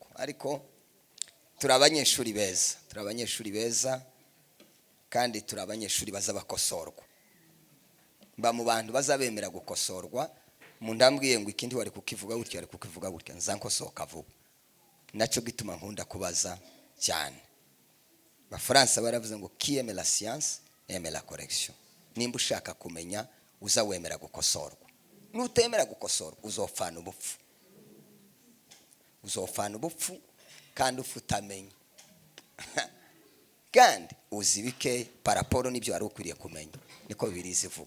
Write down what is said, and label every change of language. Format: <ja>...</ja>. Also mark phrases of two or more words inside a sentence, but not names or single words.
<rw>Ariko turi abanyeshuri beza, kandi turi abanyeshuri baza bakosorwa. Mba mu bantu bazabemera gukosorwa. Umuntu ambwiye ngo ikindi wari kukivuga gutya, nzankosoka vuba. Naco gituma nkunda kubaza cyane. Abafaransa baravuze ngo</rw> <fr>qui aime la science aime la correction.</fr> <rw>Nimba ushaka kumenya uza wemera gukosorwa. Nutemera gukosorwa uzofana ubupfu kandi ufutamenya. Kandi uzibike paraporo nibyo wari ukwiriye kumenya, niko Bibiliya ivuga.</rw>